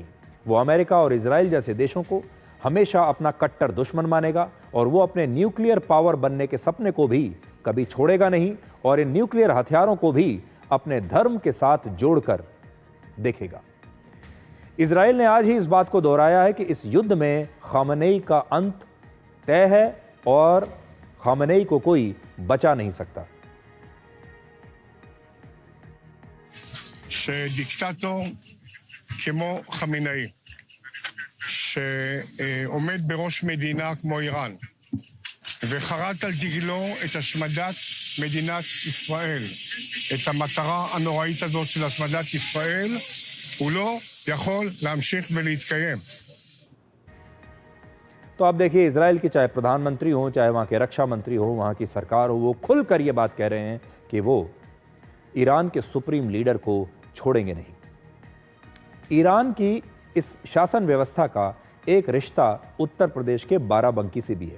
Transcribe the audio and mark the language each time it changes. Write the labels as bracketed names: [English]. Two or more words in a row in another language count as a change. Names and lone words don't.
[Hindi] वो अमेरिका और इजराइल जैसे देशों को हमेशा अपना कट्टर दुश्मन मानेगा, और वो अपने [English] nuclear power [Hindi] बनने के सपने को भी कभी छोड़ेगा नहीं, और इन न्यूक्लियर हथियारों को भी अपने धर्म के साथ जोड़कर देखेगा। इजराइल ने आज ही इस बात को दोहराया है कि इस युद्ध में खamenei का अंत तय है और खamenei को कोई बचा नहीं सकता। [Hebrew] שדיקטטור כמו חמינאי שעומד בראש מדינה כמו איראן וחרת על דגלו את השמדת מדינת ישראל, את המטרה הנוראית הזאת של השמדת ישראל, הוא לא יכול להמשיך ולהתקיים। [Hindi] तो आप देखिए, इजराइल के चाहे प्रधानमंत्री हो, चाहे वहाँ के रक्षा मंत्री हो, वहाँ की सरकार हो, वो खुलकर ये बात कह रहे हैं कि वो ईरान के [English] supreme leader [Hindi] को छोड़ेंगे नहीं। ईरान की इस शासन व्यवस्था का एक रिश्ता उत्तर प्रदेश के बाराबंकी से भी है।